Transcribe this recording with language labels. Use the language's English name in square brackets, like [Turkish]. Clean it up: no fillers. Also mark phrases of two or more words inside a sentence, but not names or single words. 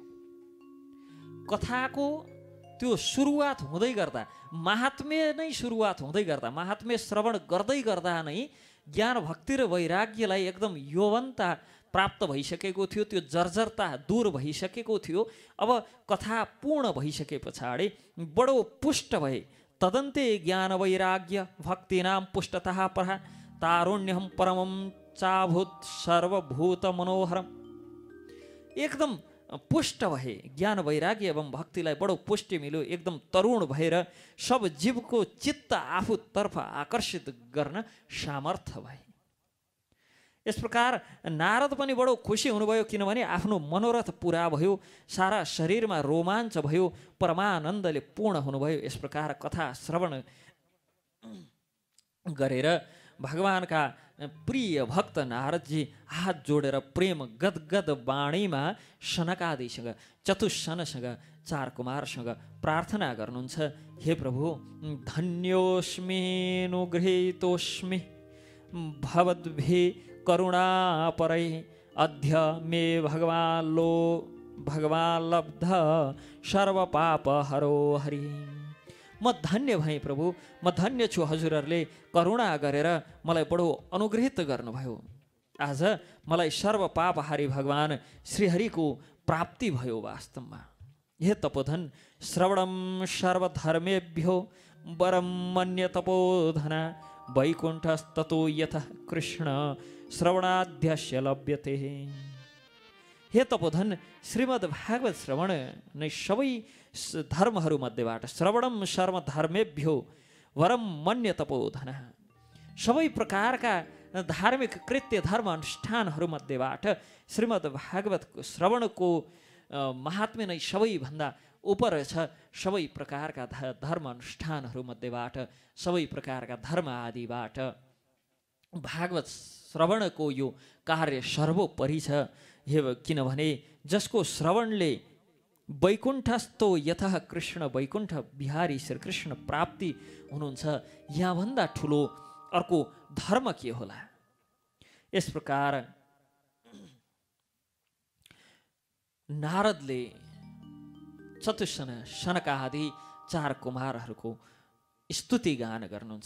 [Nepali] कथाको त्यो सुरुवात हुँदै गर्दा, महात्म्य नै सुरुवात हुँदै गर्दा, महात्म्य श्रवण गर्दै गर्दा नै ज्ञान भक्ति र वैराग्यलाई एकदम यौवनता प्राप्त भइसकेको थियो, त्यो जर्जरता दूर भइसकेको थियो। अब कथा पूर्ण भइसके पछाडि बडो पुष्ट भए। [Sanskrit] तदन्ते ज्ञान वैराग्य भक्तिनाम पुष्टतः परः तारुण्यम परमं चाभूत सर्वभूत मनोहरम। [Nepali] एकदम पुष्ट भए, ज्ञान वैराग्य एवं भक्तिलाई बडो पुष्टि मिल्यो। एकदम तरुण भएर सब जीवको चित्त आफूतर्फ आकर्षित गर्न सामर्थ्य भए। यस प्रकार नारद पनि बडो खुसी हुनुभयो, किनभने आफ्नो मनोरथ पुरा भयो, सारा शरीरमा रोमाञ्च भयो, परमानन्दले पूर्ण हुनुभयो। यस प्रकार कथा श्रवण गरेर भगवानका प्रिय भक्त नारदजी हात जोडेर प्रेम गदगद वाणीमा सनकादिसँग, चतुस्सनसँग, चार कुमारसँग प्रार्थना गर्नुहुन्छ। हे प्रभु, [Sanskrit] धन्योस्मिनुगृहीतोस्मि भवद्भि करुणापरै अद्य मे भगवान लब्ध सर्वपाप हरो हरि। [Nepali] म धन्य भएँ प्रभु, म धन्य छु, हजुरहरूले करुणा गरेर मलाई बडो अनुग्रहित गर्नुभयो। आज मलाई सर्वपापहारी भगवान श्रीहरिको प्राप्ति भयो वास्तवमा। [Sanskrit] हे तपोधन, श्रवणम सर्वधर्मेभ्यो वरम मन्य तपोधना वैकुण्ठस्ततो यतः कृष्ण श्रवणाध्यस्य लभ्यते। [Nepali] हे तपोधन, श्रीमद् भागवत श्रवण नै सबै धर्महरूमध्येबाट, [Sanskrit] श्रवणम सर्वधर्मेभ्यो वरम मन्य तपोधन, [Nepali] सबै प्रकारका धार्मिक कृत्य धर्म अनुष्ठानहरूमध्येबाट श्रीमद् भागवतको श्रवणको महात्म्य नै सबैभन्दा उपर छ। सबै प्रकारका धर्म अनुष्ठानहरूमध्येबाट, सबै प्रकारका धर्म आदिबाट भागवत श्रवणको यो कार्य सर्वोपरि छ। किनभने जसको श्रवणले [Sanskrit] वैकुण्ठस्थो यतः कृष्ण, [Nepali] वैकुण्ठ बिहारी श्रीकृष्ण प्राप्ति हुनुहुन्छ, यहाँभन्दा ठुलो अर्को धर्म के होला। यस प्रकार नारदले चतुस्सन सनकादि चार कुमारहरूको स्तुति गान गर्नुहुन्छ।